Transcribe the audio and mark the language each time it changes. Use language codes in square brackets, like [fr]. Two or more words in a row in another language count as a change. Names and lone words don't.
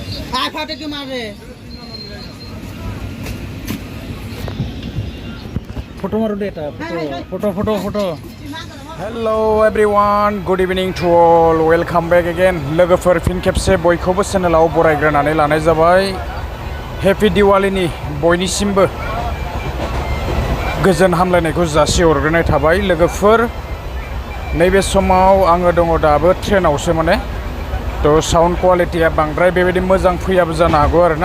[en] Photo maru data. Photo. Hello everyone, good evening to all. Welcome back again. [brx] लोगोफोर फिन खेबसे बयखौबो चेनेलाव बरायग्रोनानै लानाय जाबाय. Happy Diwali नि बयनिसिमबो गोजोन हामलायनायखौ जासिहरग्रोनाय थाबाय. लोगोफोर नैबे समाव आङो दङ दाबो ट्रेनावसो माने तो [en] sound quality [brx] बांद्राय बेबायदि मोजां फैयाबो जानो हागौ आरोना.